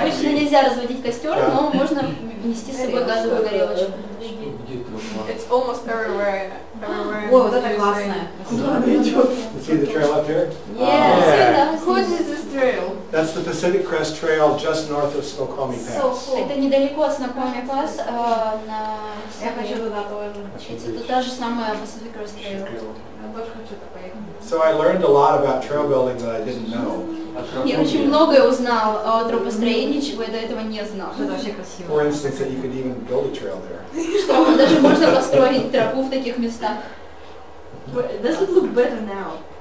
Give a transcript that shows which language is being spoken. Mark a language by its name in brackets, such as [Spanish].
[Russian] обычно нельзя разводить костер, но можно нести с собой газовую горелочку. [English] It's almost everywhere. Everywhere. [Russian] Ой, вот это классное. [English] You see the trail up here? Yes. Who is this trail? That's the Pacific Crest Trail just north of Snoqualmie Pass. [Russian] Это недалеко от Snoqualmie Pass, на Я хочу севере. туда тоже. Это та же самая Pacific Crest Trail. Я тоже хочу туда поехать. [English] So I learned a lot about trail building that I didn't know. [Russian] Я очень многое узнал о тропостроении, чего я до этого не знал. Это вообще красиво. [English] For instance, that you could even build a trail there. [Russian] Что даже можно построить тропу в таких местах. [English] But does it look better now?